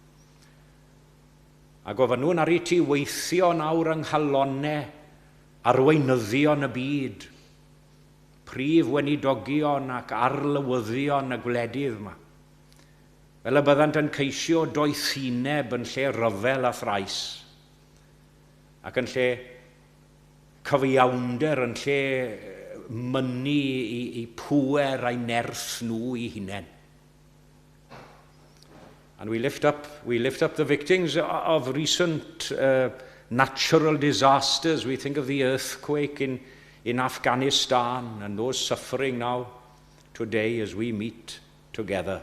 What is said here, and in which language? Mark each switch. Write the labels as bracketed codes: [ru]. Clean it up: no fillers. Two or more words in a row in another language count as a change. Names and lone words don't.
[cy] Ac ofyn nhw'n ar ei ti weithio nawr yng nghalonau arweinyddion y byd, prif weinidogion ac arlywyddion y gwledydd yma. Fel y byddant yn ceisio doethineb yn lle ryfel a thrais, ac yn lle cyfiawnder, yn lle mynnu I pŵer a'i nerth nhw I hunain. [en] And we lift up the victims of recent natural disasters. We think of the earthquake in Afghanistan and those suffering now today as we meet together.